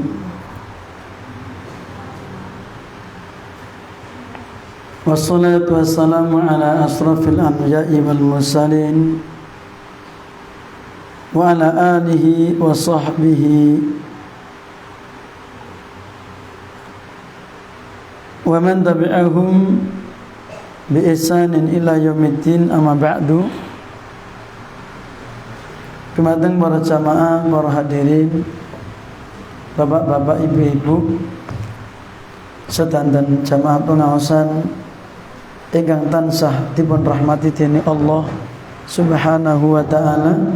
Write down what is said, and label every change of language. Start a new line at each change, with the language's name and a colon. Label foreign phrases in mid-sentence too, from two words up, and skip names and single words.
Arabic: والصلاة والسلام على أشرف الأنبياء والمرسلين وعلى آله وصحبه ومن تبعهم بإحسان إلى يوم الدين، أما بعد.
Indonesian: Kemudian para jamaah, para hadirin, bapak-bapak, ibu-ibu,
Javanese: sedanten jamaah pengawasan ingkang tansah dipun rahmati dening Allah
Arabic: سبحانه وتعالى.